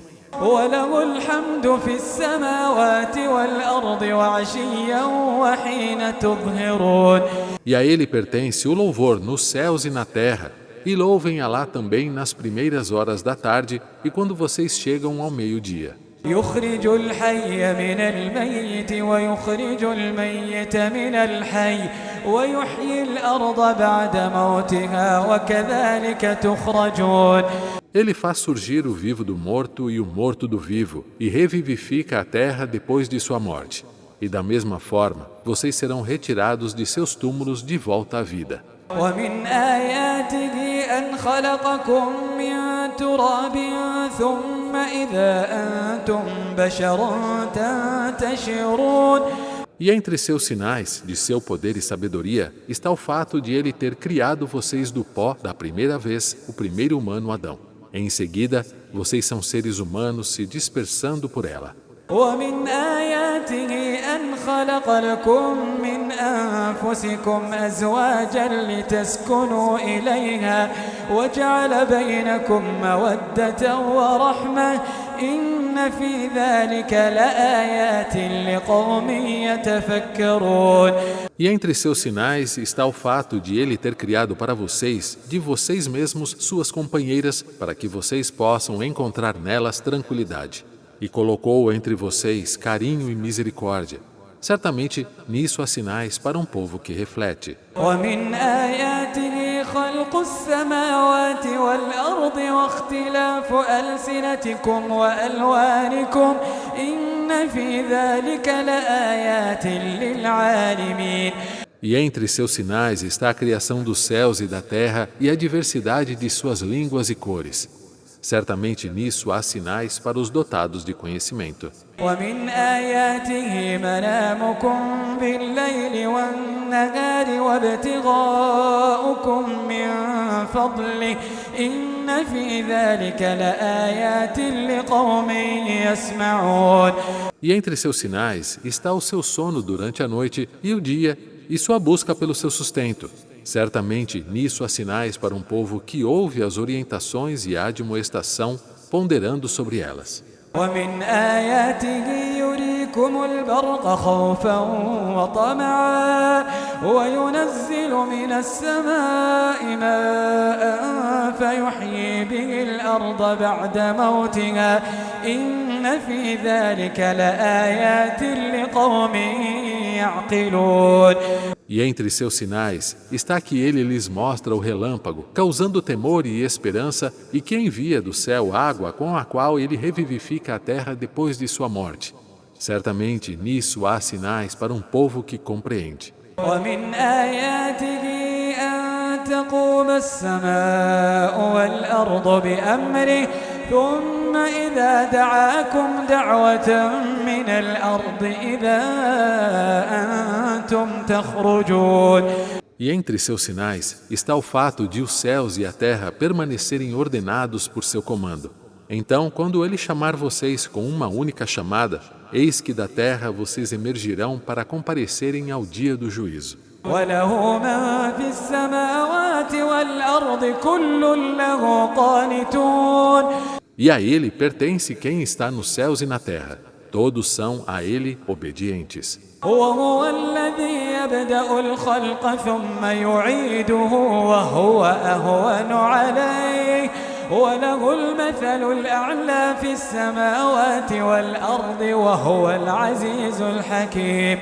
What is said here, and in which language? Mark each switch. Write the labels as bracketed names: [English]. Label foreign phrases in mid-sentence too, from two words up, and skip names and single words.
[Arabic] وله الحمد في السماوات والأرض وعشيا وحين تظهرون. [Portuguese] E a ele pertence o louvor nos céus e na terra, e louvem Alá também nas primeiras horas da tarde e quando vocês chegam ao meio-dia. [Arabic] يخرج الحي من الميت ويخرج الميت من الحي ويحيي الأرض بعد موتها وكذلك تخرجون. [Portuguese] Ele faz surgir o vivo do morto e o morto do vivo, e revivifica a terra depois de sua morte. E da mesma forma, vocês serão retirados de seus túmulos de volta à vida. [Arabic] ومن آياته أن خلقكم من تراب ثم إذا أنتم بشر تنتشرون. [Portuguese] E entre seus sinais, de seu poder e sabedoria, está o fato de ele ter criado vocês do pó da primeira vez, o primeiro humano Adão. Em seguida, vocês são seres humanos se dispersando por ela. [Arabic] ومن آياته أن خلق لكم من أنفسكم أزواجا لتسكنوا إليها وجعل بينكم مودة ورحمة إن في ذلك لآيات لقوم يتفكرون. [Portuguese] E entre seus sinais está o fato de ele ter criado para vocês, de vocês mesmos, suas companheiras, para que vocês possam encontrar nelas tranquilidade. E colocou entre vocês carinho e misericórdia. Certamente, nisso há sinais para um povo que reflete. [Arabic] ومن آياته خلق السماوات والأرض واختلاف ألسنتكم وألوانكم إن في ذلك لآيات للعالمين. [Portuguese] E entre seus sinais está a criação dos céus e da terra e a diversidade de suas línguas e cores. Certamente nisso há sinais para os dotados de conhecimento. [Arabic] ومن آياته منامكم بالليل والنهار وابتغاؤكم من فضله إن في ذلك لآيات لقوم يسمعون. [Portuguese] E entre seus sinais está o seu sono durante a noite e o dia e sua busca pelo seu sustento. Certamente nisso há sinais para um povo que ouve as orientações e a admoestação, ponderando sobre elas. [Arabic] ومن آياته يريكم البرق خوفا وطمعا وينزل من السماء ماء فيحيي به الأرض بعد موتها إن في ذلك لآيات لقوم يعقلون. [Portuguese] E entre seus sinais está que ele lhes mostra o relâmpago, causando temor e esperança, e que envia do céu água com a qual ele revivifica a terra depois de sua morte. Certamente nisso há sinais para um povo que compreende. [Arabic] ومن آياته أن تقوم السماء والأرض بأمره ثم إذا دعاكم دعوة من الأرض إذا أنتم تخرجون. [Portuguese] E entre seus sinais está o fato de os céus e a terra permanecerem ordenados por seu comando. Então, quando ele chamar vocês com uma única chamada, eis que da terra vocês emergirão para comparecerem ao dia do juízo. [Arabic] وله من في السماوات والأرض كل له قانتون. [Portuguese] E a ele pertence quem está nos céus e na terra. Todos são a ele obedientes. [Arabic] وهو الذي يبدأ الخلق ثم يعيده وهو أهون عليه وله المثل الأعلى في السماوات والأرض وهو العزيز الحكيم.